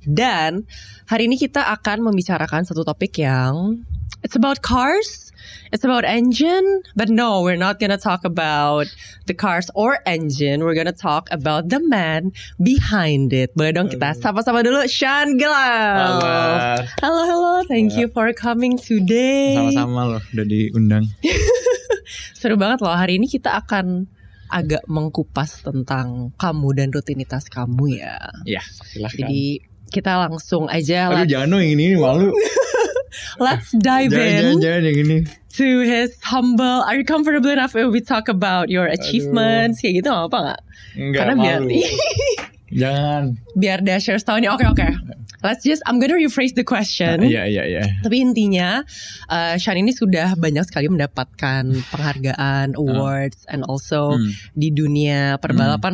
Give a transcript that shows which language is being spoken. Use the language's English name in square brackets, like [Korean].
[Indonesian] Dan hari ini kita akan membicarakan satu topik yang [English] it's about cars, it's about engine. But no, we're not gonna talk about the cars or engine. We're gonna talk about the man behind it. [Indonesian] Boleh dong kita sama-sama dulu, [English] Sean Gelal. Halo, thank you for coming today. [Indonesian] Sama-sama loh, udah diundang. Seru banget loh, hari ini kita akan agak mengkupas tentang kamu dan rutinitas kamu ya. Iya, silahkan. Jadi kita langsung aja. Aduh, jangan dong yang ini malu. [English] Let's dive in. [Indonesian] Jangan yang ini. [English] To his humble. Are you comfortable enough if we talk about your achievements? [Indonesian] Kayak gitu apa nggak? Enggak, karena malu. Jangan. Biar Dashers tahu nih. Oke. [English] I'm gonna rephrase the question. [Indonesian] Iya. Tapi intinya, Sean ini sudah banyak sekali mendapatkan penghargaan, awards, [English] and also [Indonesian] di dunia perbalapan.